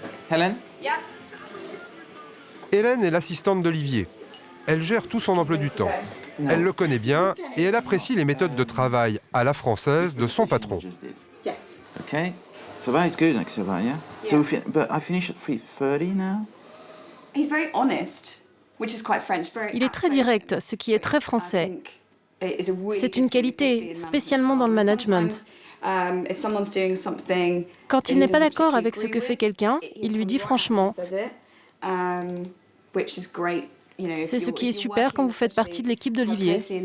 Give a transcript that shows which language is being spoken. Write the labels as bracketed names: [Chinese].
[English] Helen? Yeah. [French] Hélène est l'assistante d'Olivier. Elle gère tout son emploi du temps. Elle le connaît bien et elle apprécie les méthodes de travail à la française de son patron. [English] Yes. Okay. So that is good, like so that, yeah. So, but I finish at 3:30 now. He's very honest, which is quite French. [French] Il est très direct, ce qui est très français. C'est une qualité, spécialement dans le management. Quand il n'est pas d'accord avec ce que fait quelqu'un, il lui dit franchement. C'est ce qui est super quand vous faites partie de l'équipe d'Olivier.